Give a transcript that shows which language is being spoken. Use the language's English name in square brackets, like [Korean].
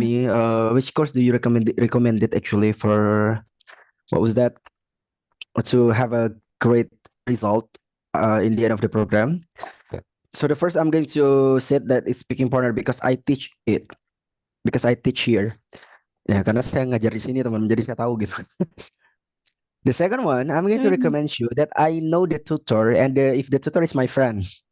[English] me, which course do you recommend it actually for what was that? To have a great result in the end of the program. So the first I'm going to say that is speaking partner because I teach it. Because I teach here. [Indonesian] Ya, karena saya ngajar di sini teman, jadi saya tahu gitu. [English] The second one, I'm going to mm, recommend you that I know the tutor and if the tutor is my friend.